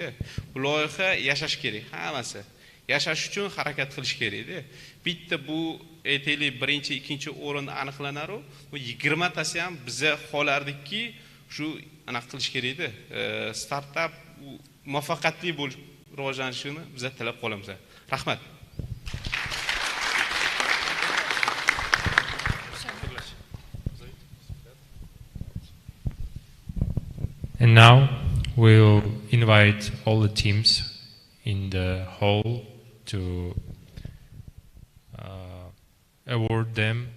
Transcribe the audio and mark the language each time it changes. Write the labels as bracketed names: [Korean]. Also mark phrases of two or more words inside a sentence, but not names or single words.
[Uzbek] Bu loyiha yashash kerak, hammasi. Yashash uchun harakat qilish kerak-da. Bitta bu aytaylik birinchi, ikkinchi o'rin aniqlanar, bu 20 tasi ham biza xohlardikki, shu anaqa qilish kerak-da. Startap muvaffaqiyatli bo'lib rivojlanishini biza tilab qolamiz. Rahmat. [English] And now we'll invite all the teams in the hall to award them.